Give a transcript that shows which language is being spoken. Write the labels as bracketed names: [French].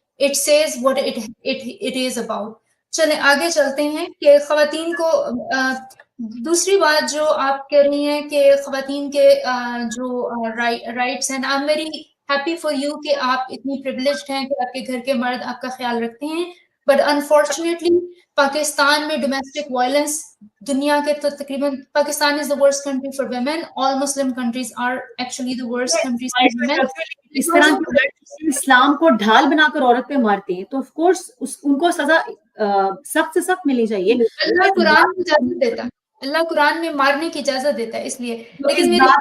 [English] It says what it is about. [Urdu] چلیں آگے چلتے ہیں کہ خواتین کو دوسری بات جو آپ کہہ رہی ہیں کہ خواتین کے جو رائٹس ہیں, [English] I am very happy for you [Urdu] کہ آپ اتنی پریولیجڈ ہیں کہ آپ کے گھر کے مرد آپ کا خیال رکھتے ہیں. بٹ انفارچونیٹلی پاکستان میں ڈومیسٹک وائلنس دنیا کے تو تقریباً پاکستان از [English] the worst country for women. All Muslim countries are actually the worst countries for women. [Urdu] اس طرح اسلام کو ڈھال بنا کر عورت پہ مارتے ہیں تو آف کورس ان کو سزا سخت سے سخت ملنی چاہیے. اللہ قرآن میں اجازت دیتا ہے, اللہ قرآن میں مارنے کی اجازت دیتا ہے. اس لیے لیکن